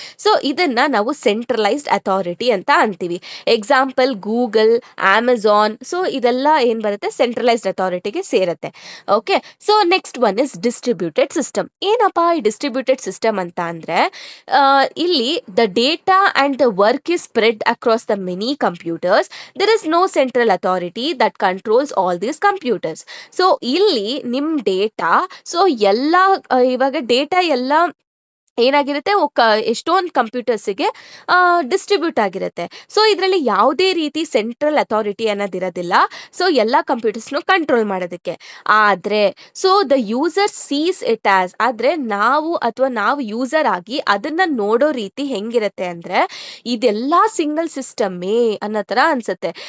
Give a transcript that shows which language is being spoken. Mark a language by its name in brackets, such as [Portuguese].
[Kannada] So ಇದನ್ನ ನಾವು centralised authority ಅಂತ ಅಂತೀವಿ. ಎಕ್ಸಾಂಪಲ್ ಗೂಗಲ್, ಅಮೆಝಾನ್, ಸೊ ಇದೆಲ್ಲ ಏನ್ ಬರುತ್ತೆ ಸೆಂಟ್ರಲೈಸ್ಡ್ ಅಥಾರಿಟಿಗೆ ಸೇರುತ್ತೆ. Okay, so next one is distributed system. ಏನಪ್ಪಾ ಈ ಡಿಸ್ಟ್ರಿಬ್ಯೂಟೆಡ್ ಸಿಸ್ಟಮ್ ಅಂತ ಅಂದ್ರೆ ಇಲ್ಲಿ the data [English] and the work is spread across the many computers. There is no central authority that controls all these computers. [Kannada] So ಇಲ್ಲಿ ನಿಮ್ data, so ಎಲ್ಲ ಇವಾಗ data ಎಲ್ಲ ಏನಾಗಿರುತ್ತೆ ಎಷ್ಟೊಂದು ಕಂಪ್ಯೂಟರ್ಸಿಗೆ ಡಿಸ್ಟ್ರಿಬ್ಯೂಟ್ ಆಗಿರುತ್ತೆ. ಸೊ ಇದರಲ್ಲಿ ಯಾವುದೇ ರೀತಿ ಸೆಂಟ್ರಲ್ ಅಥಾರಿಟಿ ಅನ್ನೋದಿರೋದಿಲ್ಲ. ಸೊ ಎಲ್ಲ ಕಂಪ್ಯೂಟರ್ಸ್ನು ಕಂಟ್ರೋಲ್ ಮಾಡೋದಕ್ಕೆ. ಆದ್ರೆ so [English] the user sees it as, [Kannada] ಆದ್ರೆ ನಾವು ಯೂಸರ್ ಆಗಿ ಅದನ್ನ ನೋಡೋ ರೀತಿ ಹೆಂಗಿರುತ್ತೆ ಅಂದ್ರೆ ಇದೆಲ್ಲ ಸಿಂಗಲ್ ಸಿಸ್ಟಮ್ಮೇ ಅನ್ನೋ ತರ ಅನ್ಸುತ್ತೆ.